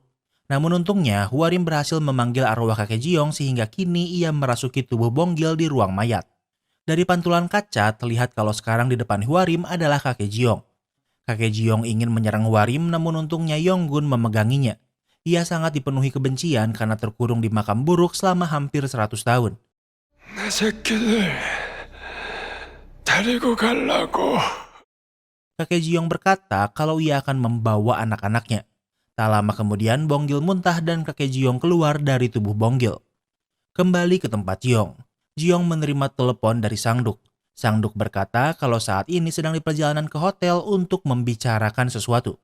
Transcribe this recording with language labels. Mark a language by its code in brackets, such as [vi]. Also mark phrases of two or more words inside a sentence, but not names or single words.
[id] Namun untungnya, Huarim berhasil memanggil arwah kakek Jiong sehingga kini ia merasuki tubuh Bonggil di ruang mayat. Dari pantulan kaca, terlihat kalau sekarang di depan Huarim adalah kakek Jiong. Kakek Jiong ingin menyerang Huarim namun untungnya Yonggun memeganginya. Ia sangat dipenuhi kebencian karena terkurung di makam buruk selama hampir 100 tahun. [ko] 내 새끼들 데리고 가려고. [id] Kakek Jiong berkata kalau ia akan membawa anak-anaknya. Tak lama kemudian Bonggil muntah dan kakek Jiong keluar dari tubuh Bonggil. Kembali ke tempat Jiong. Jiong menerima telepon dari Sang Duk. Sang Duk berkata kalau saat ini sedang di perjalanan ke hotel untuk membicarakan sesuatu.